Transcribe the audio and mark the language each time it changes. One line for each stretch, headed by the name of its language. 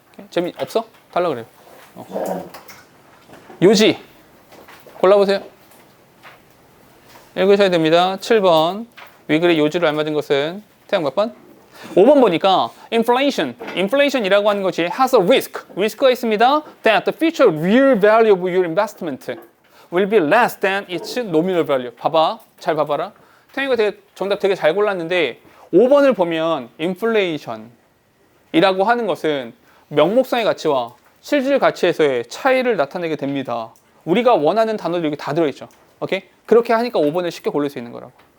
Korean: 재미없어? 달라 그래요. 요지. 골라보세요. 읽으셔야 됩니다. 7번. 위글의 요지로 알맞은 것은 태양 몇 번? 5번 보니까 inflation이라고 하는 것이
English: has a risk
Korean: 가 있습니다.
English: that the future real value of your investment will be less than its nominal value.
Korean: 봐봐. 잘 봐봐라. 태양이가 정답 되게 잘 골랐는데 5번을 보면 inflation이라고 하는 것은 명목상의 가치와 실질 가치에서의 차이를 나타내게 됩니다. 우리가 원하는 단어들이 여기 다 들어있죠. 오케이? 그렇게 하니까 5번을 쉽게 고를 수 있는 거라고.